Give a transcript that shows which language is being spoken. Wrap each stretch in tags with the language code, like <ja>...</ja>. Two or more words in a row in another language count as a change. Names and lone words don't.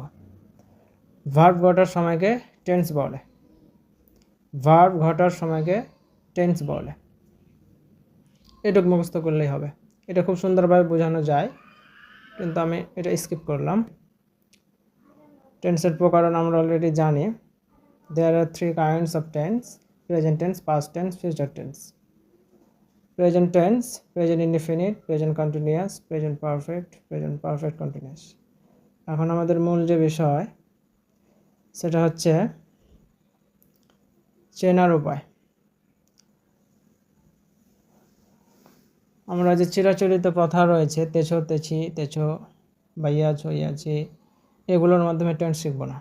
<bn>ভার্ব ঘটার সময়কে টেন্স বলে, এটুকু মুখস্থ করলেই হবে। এটা খুব সুন্দরভাবে বোঝানো যায়, কিন্তু আমি এটা স্কিপ করলাম। টেন্সের প্রকারণ আমরা অলরেডি জানি।</bn> <en>There are three kinds of tense: present tense, past tense, future tense. Present tense, present indefinite, present continuous, present perfect, present perfect continuous.</en> <bn>এখন আমাদের মূল যে বিষয় সেটা হচ্ছে চেনার উপায়। আমরা যে চিরাচরিত কথা রয়েছে তেছো, তেছি, তেছো, বাইয়াছো, ইয়াছি, এগুলোর মাধ্যমে টেন্স শিখব না।</bn>